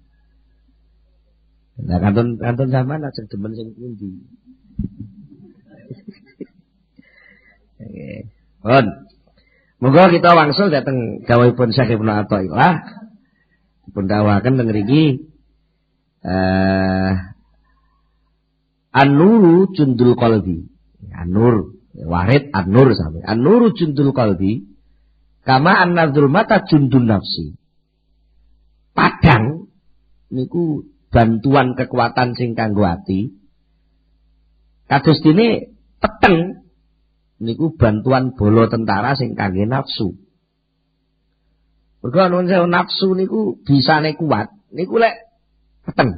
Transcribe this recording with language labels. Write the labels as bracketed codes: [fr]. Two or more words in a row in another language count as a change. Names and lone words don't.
[jv] Lah kantun sampean aja demen sing pundi. Oke. Pun. Moga kita wangsul dateng dawuhipun Syekh Ibnu Athaillah. Dipun dawuhaken teng mriki [ar] النور جند القلب. النور، وارد النور sampe. النور جند القلب. كما أن الظلمة جند النفس. [jv] Padang niku bantuan kekuatan sing kanggo ati. Kados dene peteng niku bantuan bala tentara sing kangge nafsu. Mergo nafsu niku bisane kuat, niku lek peteng.